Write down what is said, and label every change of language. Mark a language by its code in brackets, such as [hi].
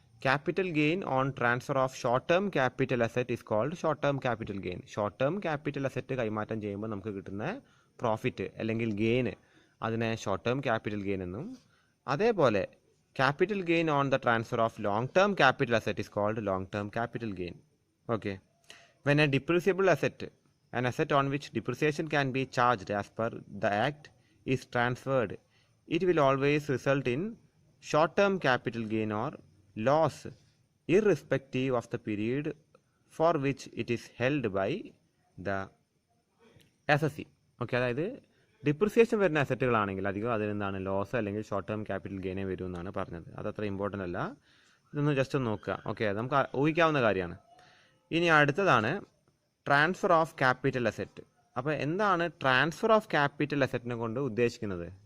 [en] Capital gain on transfer of short term capital asset is called short term capital gain. [ml] Short term capital asset കൈമാറ്റം ചെയ്യുമ്പോൾ നമുക്ക് കിട്ടുന്ന profit അല്ലെങ്കിൽ gain അതിനെ short term [en] capital gain എന്നും, അതേപോലെ capital gain [ml] on the transfer of long term capital asset is called long term capital gain. [en] Okay, when a depreciable asset, an asset on which depreciation can be charged as per the act, is transferred, it will always result in short-term capital gain or loss irrespective of the period for which it is held by the assessee. [ml] Okay, അതായത് depreciation വരുന്ന അസറ്റുകളാണെങ്കിൽ അധികം അതിനെന്താണ് loss അല്ലെങ്കിൽ short term capital ഗെയിനേ വരും എന്നാണ് പറഞ്ഞത്. അതത്ര important അല്ല, ഇതൊന്ന് ജസ്റ്റ് ഒന്ന് നോക്കുക. ഓക്കെ, നമുക്ക് ഊഹിക്കാവുന്ന കാര്യമാണ്. ഇനി അടുത്തതാണ് ട്രാൻസ്ഫർ ഓഫ് ക്യാപിറ്റൽ അസറ്റ്. അപ്പോൾ എന്താണ് ട്രാൻസ്ഫർ ഓഫ് ക്യാപിറ്റൽ അസറ്റിനെ കൊണ്ട് ഉദ്ദേശിക്കുന്നത്?